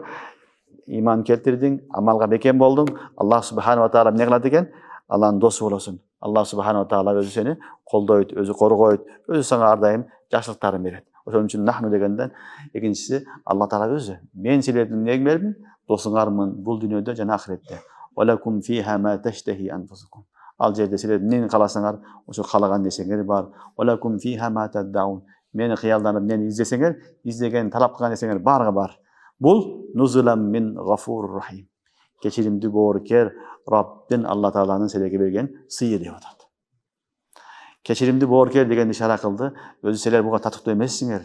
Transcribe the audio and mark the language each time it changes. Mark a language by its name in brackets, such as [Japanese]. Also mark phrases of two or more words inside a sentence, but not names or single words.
[Kyrgyz] Иман келтирдиң, амалга бекем болдуң, Аллах [Arabic] سبحانه وتعالى [Kyrgyz] эмне кылат экен? Алланын досу болосуң. Аллах [Arabic] سبحانه وتعالى [Kyrgyz] өзү сени колдойт, өзү коргойт, өзү сага ар дайым жакшылыктарын берет. Ошон үчүн нахну дегенден экинчиси Алла таала өзү. Мен силердин эмнеңермин? Досуңармын бул дүйнөдө жана ахиретте. [Arabic] ولكم فيها ما تشتهي أنفسكم. [Kyrgyz] Ал жерде силер эмнени кааласаңар, ошо каалаган нерсеңер бар. [Arabic] ولكم فيها ما تدعون. [Kyrgyz] Мени кыялданып, мени издесеңер, издеген, талап кылган нерсеңер баарга бар. Бул [Arabic] نزلا من غفور رحيم. [Kyrgyz] Кечиримдүү боорукер Раббин Алла тааланын силерге берген сыйы деп атат. Кечиримдүү боорукер деген ишара кылды. Өзү силер буга татыктуу эмессиңер.